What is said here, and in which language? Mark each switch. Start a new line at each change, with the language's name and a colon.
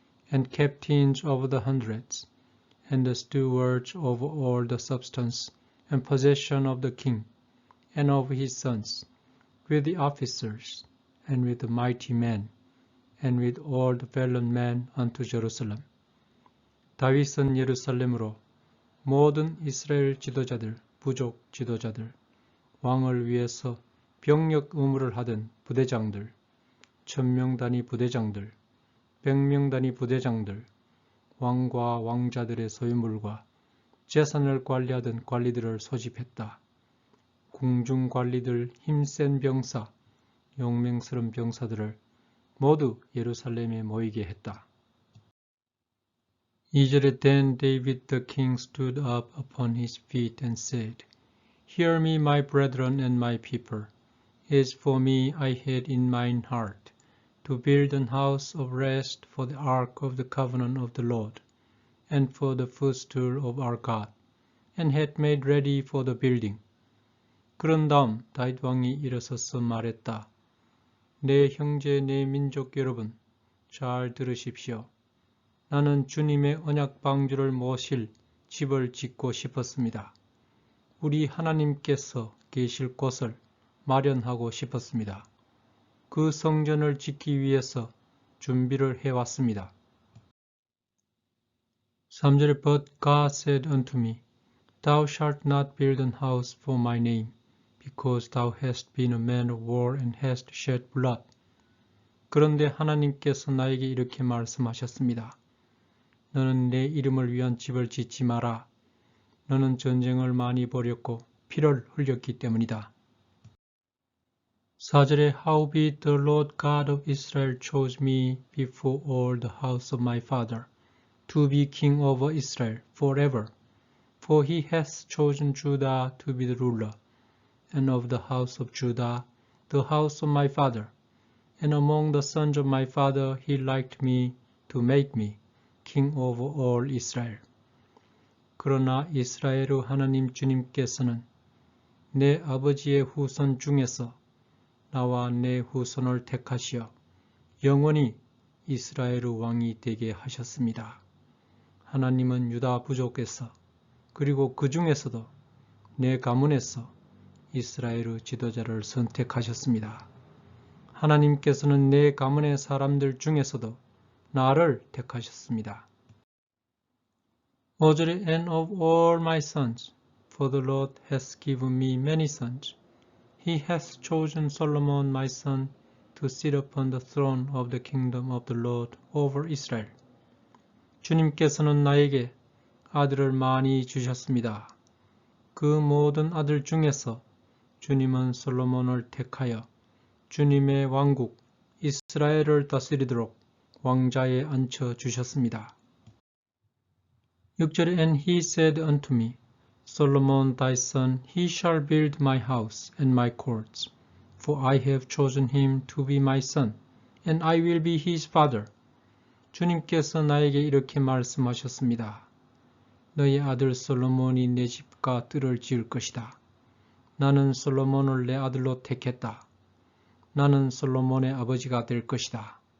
English: and captains over the hundreds, and the stewards over all the substance and possession of the king, and of his sons, with the officers, and with the mighty men, and with all the valiant men unto Jerusalem.
Korean: 다윗은 예루살렘으로 모든 이스라엘 지도자들, 부족 지도자들, 왕을 위해서 병력 의무를 하던 부대장들, 1000명 단위 부대장들, 100명 단위 부대장들, 왕과 왕자들의 소유물과 재산을 관리하던 관리들을 소집했다. 궁중 관리들, 힘센 병사, 용맹스러운 병사들을 모두 예루살렘에 모이게 했다. 2절에
English: Then David the king stood up upon his feet and said, Hear me, my brethren and my people. As for me, I had in mine heart to build an house of rest for the ark of the covenant of the Lord, and for the footstool of our God, and had made ready for the building.
Korean: 그런 다음 다윗 왕이 일어서서 말했다. 내 형제 내 민족 여러분, 잘 들으십시오. 나는 주님의 언약 방주를 모실 집을 짓고 싶었습니다. 우리 하나님께서 계실 곳을 마련하고 싶었습니다. 그 성전을 짓기 위해서 준비를 해왔습니다. 3절에
English: But God said unto me, Thou shalt not build an house for my name, because thou hast been a man of war and hast shed blood.
Korean: 그런데 하나님께서 나에게 이렇게 말씀하셨습니다. 너는 내 이름을 위한 집을 짓지 마라. 너는 전쟁을 많이 벌였고 피를 흘렸기 때문이다. 4절에
English: Howbeit the Lord God of Israel chose me before all the house of my father to be king over Israel forever, for he hath chosen Judah to be the ruler, and of the house of Judah, the house of my father, and among the sons of my father he liked me to make me king over all Israel.
Korean: 그러나 이스라엘의 하나님 주님께서는 내 아버지의 후손 중에서 나와 내 후손을 택하시어 영원히 이스라엘의 왕이 되게 하셨습니다. 하나님은 유다 부족에서 그리고 그 중에서도 내 가문에서 이스라엘의 지도자를 선택하셨습니다. 하나님께서는 내 가문의 사람들 중에서도 나를 택하셨습니다. 5절에
English: And of all my sons, for the Lord hath given me many sons. He hath chosen Solomon my son to sit upon the throne of the kingdom of the Lord over Israel.
Korean: 주님께서는 나에게 아들을 많이 주셨습니다. 그 모든 아들 중에서 주님은 솔로몬을 택하여 주님의 왕국 이스라엘을 다스리도록 왕자에 앉혀 주셨습니다. 6절에
English: And he said unto me, Solomon thy son, he shall build my house and my courts, for I have chosen him to be my son, and I will be his father.
Korean: 주님께서 나에게 이렇게 말씀하셨습니다. 너의 아들 솔로몬이 내 집과 뜰을 지을 것이다. 나는 솔로몬을 내 아들로 택했다. 나는 솔로몬의 아버지가 될 것이다.